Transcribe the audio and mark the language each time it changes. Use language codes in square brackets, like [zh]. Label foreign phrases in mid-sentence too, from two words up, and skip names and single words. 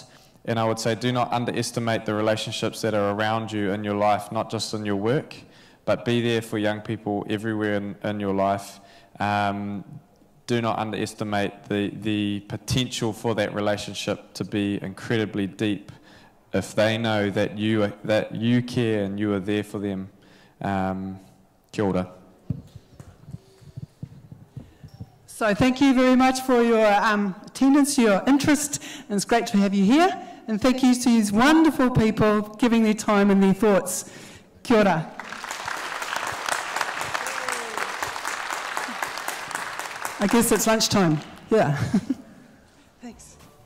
[en] And I would say do not underestimate the relationships that are around you in your life, not just in your work, but be there for young people everywhere in your life. Do not underestimate the potential for that relationship to be incredibly deep if they know that you care and you are there for them. [mi] Kia ora. [en] So thank you very much for your attendance, your interest, and it's great to have you here. And thank you to these wonderful people giving their time and their thoughts. [mi] Kia ora. [en] I guess it's lunchtime. Yeah. Thanks.